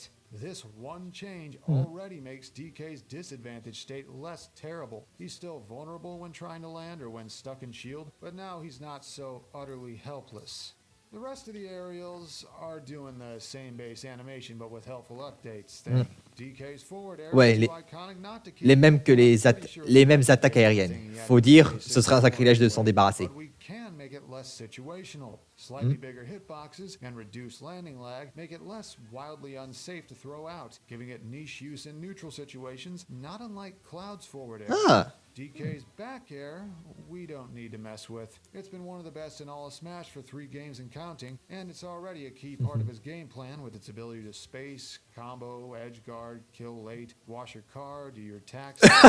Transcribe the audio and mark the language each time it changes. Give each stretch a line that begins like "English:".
English: This one change already makes DK's disadvantage state less terrible. He's still vulnerable when trying to land or when stuck in shield, but now he's not so utterly helpless. The rest of the aerials are doing the same base animation but with helpful updates. DK's forward
French: Ouais, les mêmes que les mêmes attaques aériennes. Faut dire, ce serait un sacrilège de s'en débarrasser.
English: Make it less situational. Slightly bigger hitboxes and reduced landing lag make it less wildly unsafe to throw out, giving it niche use in neutral situations, not unlike Cloud's forward air. DK's back air, we don't need to mess with. It's been one of the best in all of Smash for 3 games and counting, and it's already a key part of his game plan with its ability to space, combo, edge guard, kill late, wash your car, do your tax.